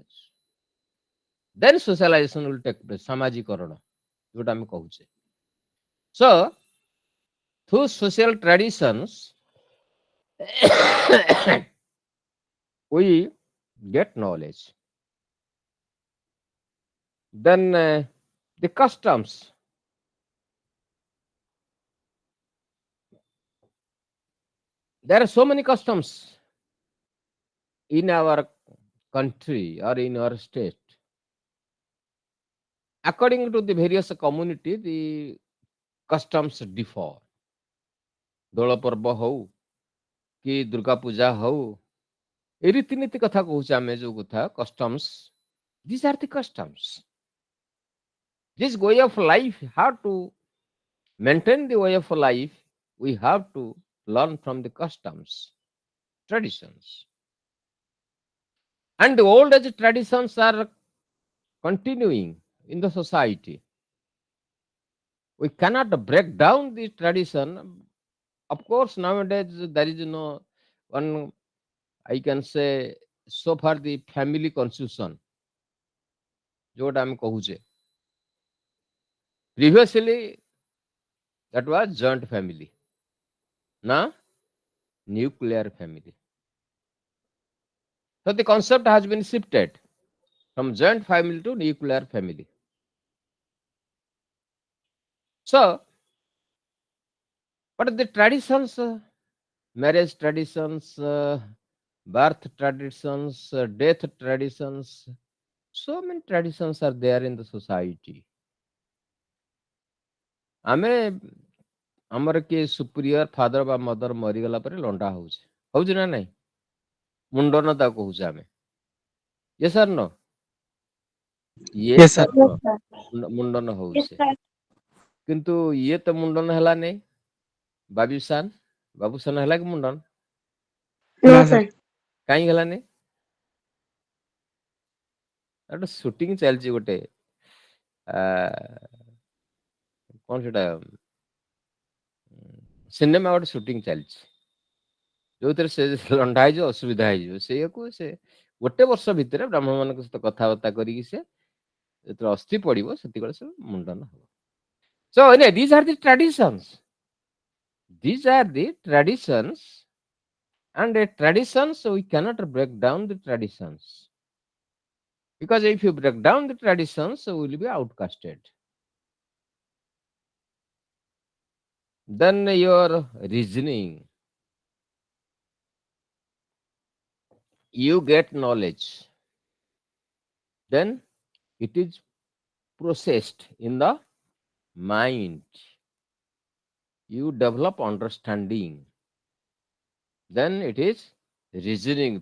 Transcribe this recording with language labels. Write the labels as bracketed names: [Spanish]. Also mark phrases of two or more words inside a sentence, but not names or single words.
[English] Then socialization will take place. [Odia] ସାମାଜିକରଣ ଯୋଉଟା ଆମେ କହୁଛେ. [English] So through social traditions we get knowledge. Then the customs. There are so many customs in our country or in our state. According to the various community, the customs differ. [Odia] ଦୋଳ ପର୍ବ ହଉ କି ଦୁର୍ଗା ପୂଜା ହଉ, ଏ ରୀତିନୀତି କଥା କହୁଛେ ଆମେ ଯୋଉ କଥା [English] customs, these are the customs. This way of life, how to maintain the way of life, we have to learn from the customs, traditions. And the old age traditions are continuing in the society. We cannot break down the tradition. Of course, nowadays there is no one, I can say, so far the family constitution, [Odia] ଯୋଉଟା ଆମେ କହୁଛେ. [English] Previously, that was joint family. Now, nuclear family. So the concept has been shifted from joint family to nuclear family. So, but the traditions, marriage traditions, birth traditions, death traditions, so many traditions are there in the society. [Odia] ଆମେ ଆମର କିଏ [English] superior father [Odia] ବା ମଦର ମରିଗଲା ପରେ ଲଣ୍ଡା ହଉଛି, ହଉଛି ନା ନାଇଁ? ମୁଣ୍ଡନ ତାକୁ କହୁଛେ ଆମେ. [English] Yes or no? ଇଏ Yes, sir. Yes, [Odia] ଛାତ୍ର [English] sir. [Odia] ମୁଣ୍ଡନ [English] Yes, [Odia] ହଉଛେ, [English] sir. [Odia] କିନ୍ତୁ ଇଏ ତ ମୁଣ୍ଡନ ହେଲା ନାଇଁ। ବାବୁସାନ ବାବୁସାନ ହେଲା କି ମୁଣ୍ଡନ? [English] No, Na, sir. sir. [Odia] କାହିଁକି ହେଲାନି? ଗୋଟେ ସୁଟିଂ ଚାଲିଛି ଗୋଟେ, ଆ, କଣ ସେଟା, ସିନେମା ଗୋଟେ ସୁଟିଂ ଚାଲିଛି, ଯୋଉଥିରେ ସେ ଲଣ୍ଡା ହେଇଯିବ, ଅସୁବିଧା ହେଇଯିବ। ସେଇଆକୁ ସେ ଗୋଟେ ବର୍ଷ ଭିତରେ ବ୍ରାହ୍ମଣ ମାନଙ୍କ ସହିତ କଥାବାର୍ତ୍ତା କରିକି ସେ ଯେତେବେଳେ ଅସ୍ଥି ପଡିବ ସେତିକିବେଳେ ସେ ମୁଣ୍ଡନ ହବ। [English] So these are the traditions. These are the traditions, and traditions we cannot break down the traditions, because if you break down the traditions, you will be outcasted. Then your reasoning, you get knowledge, then it is processed in the mind, you develop understanding, then it is reasoning.